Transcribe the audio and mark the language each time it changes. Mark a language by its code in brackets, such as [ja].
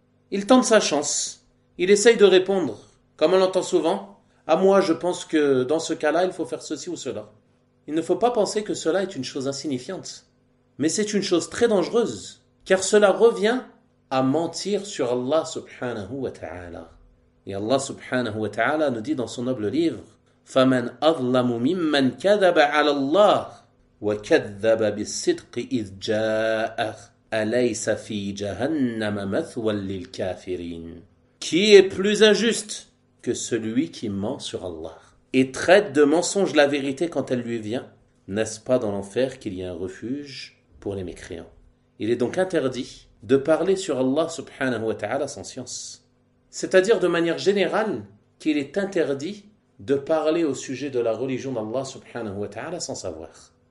[fr] Il tente sa chance, il essaye de répondre, comme on l'entend souvent, « Ah moi je pense que dans ce cas-là il faut faire ceci ou cela ». Il ne faut pas penser que cela est une chose insignifiante, mais c'est une chose très dangereuse, car cela revient à mentir sur Allah subhanahu wa ta'ala. Et Allah subhanahu wa ta'ala nous dit dans son noble livre: [ar] فَمَنْ أَظْلَمُ مِمَّنْ كَذَبَ عَلَى اللَّهِ وَكَذَّبَ بِالصِّدْقِ إِذْ جَاءَهُ أَلَيْسَ فِي جَهَنَّمَ مَثْوًى لِلْكَافِرِينَ. [fr] Qui est plus injuste que celui qui ment sur Allah et traite de mensonge la vérité quand elle lui vient? N'est-ce pas dans l'enfer qu'il y a un refuge pour les mécréants? Il est donc interdit de parler sur Allah subhanahu wa ta'ala sans science. C'est-à-dire de manière générale qu'il est interdit de parler au sujet de la religion d'Allah subhanahu wa ta'ala sans savoir.